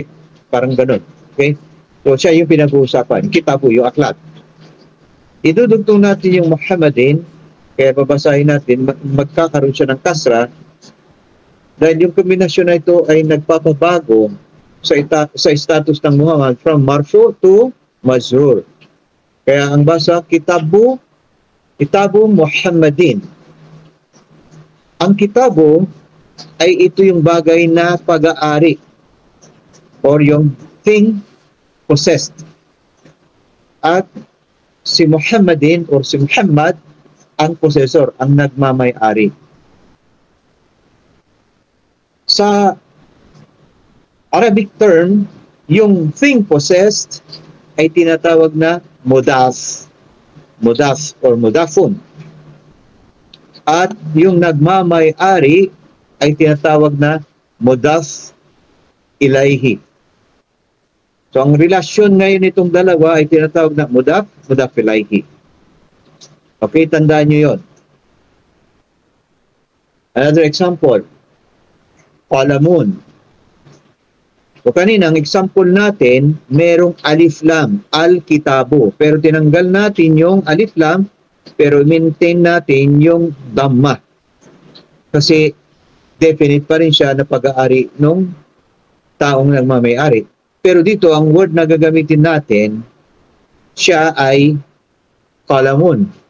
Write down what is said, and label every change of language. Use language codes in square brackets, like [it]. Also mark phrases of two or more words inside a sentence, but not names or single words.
[tl] Parang ganun. Okay? So siya yung pinag-uusapan. Kitabu, yung aklat. Idudugtong natin yung Muhammadin, kaya babasahin natin, magkakaroon siya ng kasra, dahil yung kombinasyon na ito ay nagpapabago sa status ng Muhammad from marfu to mazhur. Kaya ang basa, [ar] كتاب محمد. [tl] Ang kitabu ay ito yung bagay na pag-aari or yung [en] thing possessed. [tl] At si Muhammadin or si Muhammad ang possessor, ang nagmamay-ari. Sa [en] Arabic term, [tl] yung [en] thing possessed [tl] ay tinatawag na mudaf or mudafun. At yung nagmamay-ari ay tinatawag na [ar] مضاف إليه. [tl] So ang relasyon ngayon itong dalawa ay tinatawag na [ar] مضاف إليه. [tl] Okay, tandaan nyo yun. [en] Another example, [tl] qalamun. So kanina, ang example natin, merong [ar] ألف لام، الكتاب. [tl] Pero tinanggal natin yung [ar] ألف لام, [tl] pero maintain natin yung dhamma. Kasi definite pa rin siya na pag-aari ng taong nagmamay-ari. Pero dito, ang word na gagamitin natin, siya ay qalamun.